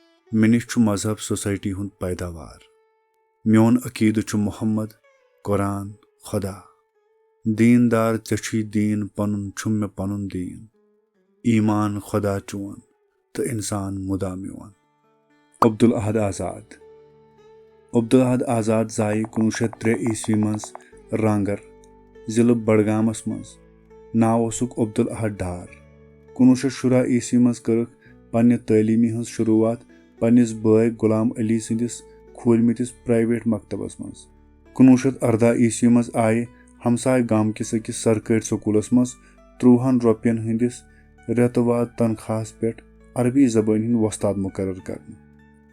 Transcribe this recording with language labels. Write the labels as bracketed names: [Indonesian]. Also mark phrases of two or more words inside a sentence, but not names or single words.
[Kashmiri] मे निश मजहब सोसाइटी हुंद पैदावार। मोन अकीद मोहम्मद, कुरान, खुदा। दीनदार चे दीन पनुन छुम मे पनुन दीन। ईमान खुदा चोन तो इंसान मुदा मोन। अब्दुल अहद आज़ाद। अब्दुल अहद आज़ाद जाए 1903 ईस्वी मज रांगर जिले बडगामस मज। नाव ओसुक अब्दुल अहद डार। 1917 ईस्वी मज कर्क पन्ने तलीमी हंस शुरुआत पन्निस बाय गुलाम अली सिंदिस खोलमितिस प्राइवेट मकतबस मज। 1918 ईस्वी मज आए हमसाय गाम किस अकिस सरकारी स्कूलस मज 30 रुपयन हंदिस रेतवाद तनख्वाहस पे अरबी जबान हिंद वस्ताद मुकर्रर करने।